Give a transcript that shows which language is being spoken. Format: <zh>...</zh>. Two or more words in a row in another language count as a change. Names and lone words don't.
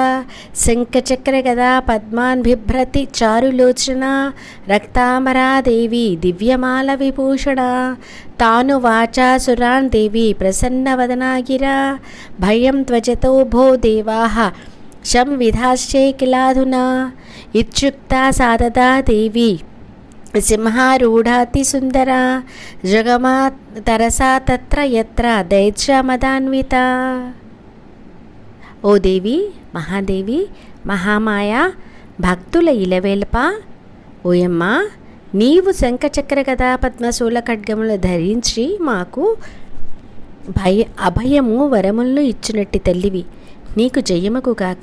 <sa>शङ्खचक्रगदा पद्मान् बिभ्रति चारुलोचना रक्ताम्बरा देवी दिव्यमालविभूषणा तानुवाचा सुरान् देवी प्रसन्नवदना गिरा भयं त्वजतो भो देवाः संविधाश्चे किलाधुना इत्युक्ता साददा देवी సింహారూఢాతిసుందరా జగమా తరసా తత్ర యత్ర దైత్యమదాన్విత.</sa> <te>ఓ దేవి, మహాదేవి, మహామాయ, భక్తుల ఇలవేల్ప, ఓయమ్మ, నీవు శంఖచక్ర గదా పద్మశూల ఖడ్గములు ధరించి మాకు అభయము వరములను ఇచ్చినట్టి తల్లివి, నీకు జయముకు గాక.</te>